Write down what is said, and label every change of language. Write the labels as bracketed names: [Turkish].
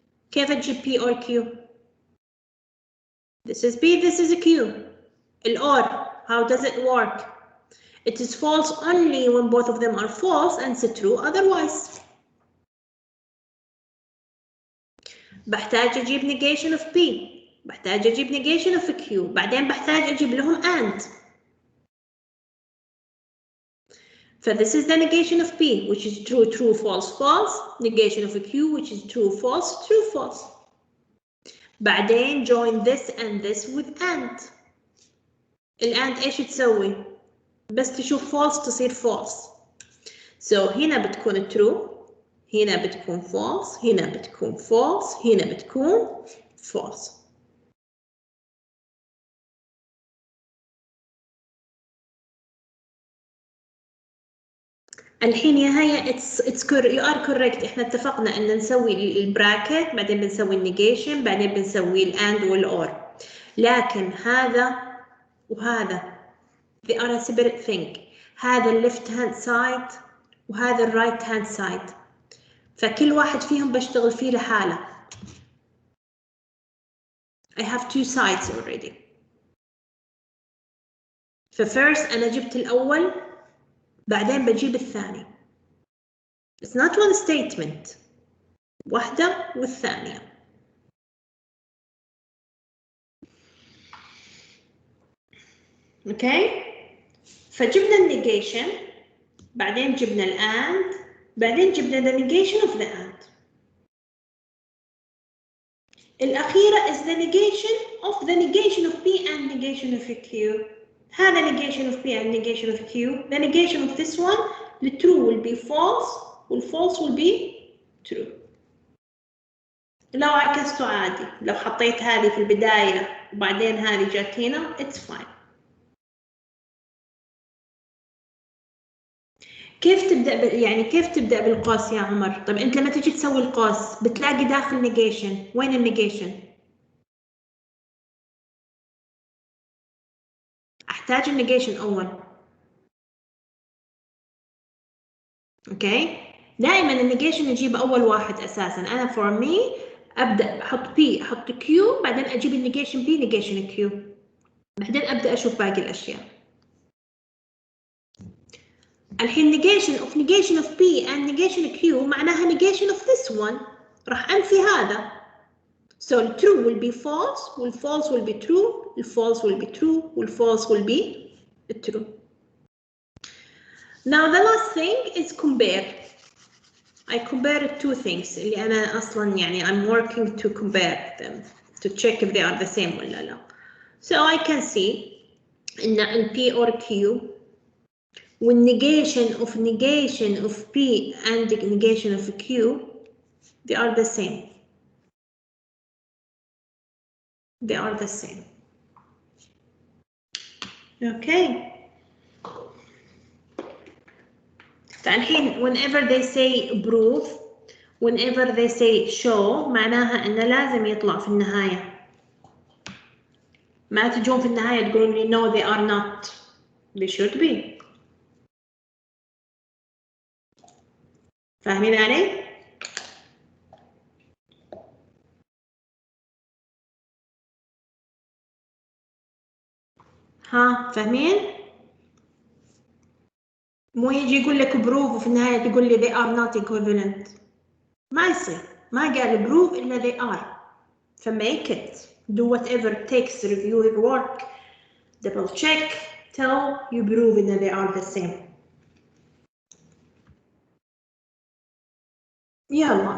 [Arabic] كيف أجيب [English] P or Q? This is P, this is Q. ال or, how does it work? It is false only when both of them are false and it's true otherwise. [Arabic] بحتاج أجيب [English] negation of P. بحتاج أجيب negation of Q. [Arabic] بعدين بحتاج أجيب لهم and. [English] This is the negation of P, which is true, true, false, false. Negation of Q, which is true, false, true, false. [Arabic] بعدين [English] join this and this with and. [Arabic] and إيش تسوي؟ بس تشوف false تصير false. So هنا بتكون true. هنا بتكون false. هنا بتكون false. هنا بتكون false. الحين يا هيا [English] you are correct. [Arabic] احنا اتفقنا ان نسوي البراكت بعدين بنسوي النيجيشن بعدين بنسوي الاند والاور. لكن هذا وهذا [English] they are a separate thing. [Arabic] هذا الليفت هاند سايد وهذا الرايت هاند سايد. فكل واحد فيهم بشتغل فيه لحاله. [English] I have two sides already. [Arabic] ففيرست أنا جبت الأول بعدين بجيب الثاني. [English] It's not one statement. [Arabic] واحدة والثانية. [English] Okay. [Arabic] فجبنا النيجيشن بعدين جبنا الأند بعدين جبنا [English] the negation of the and. الأخيرة is the negation of P and negation of Q. هذا negation of P and negation of Q. The negation of this one, the true will be false, والfalse will be true. [Arabic] لو عكسته عادي، لو حطيت هذه في البداية وبعدين هذه جات هنا [English] it's fine. [Arabic] كيف تبدأ يعني كيف تبدأ بالقوس يا عمر؟ طب أنت لما تيجي تسوي القوس بتلاقي داخل نيجيشن، وين النيجيشن؟ أحتاج النيجيشن أول. أوكي؟ دائما النيجيشن نجيب أول واحد أساسا. أنا [English] for me [Arabic] أبدأ أحط P أحط Q بعدين أجيب النيجيشن P نيجيشن Q بعدين أبدأ أشوف باقي الأشياء. [English] الحين negation of P and negation Q معناها negation of this one. [Arabic] راح أنفي هذا. [English] So true will be false, والfalse will be true, الfalse will be true, والfalse will be true. Now the last thing is compare. I compare two things [Arabic] اللي أنا أصلاً يعني [English] I'm working to compare them to check if they are the same [Arabic] ولا لا. [English] So I can see إن P or Q when negation of P and the negation of Q, they are the same. They are the same. Okay. فالحين whenever they say prove, whenever they say show [Arabic] معناها إنه لازم يطلع في النهاية. ما تجون في النهاية تقولون لي [English] no they are not. They should be. [Arabic] فاهمين علي؟ ها فاهمين؟ مو يجي يقول لك prove وفي النهاية تقول لي [English] they are not equivalent. [Arabic] ما يصير. ما قال [English] prove إلا they are. So make it. Do whatever it takes to review your work. Double check. Till you prove that they are the same. [Arabic] يلا.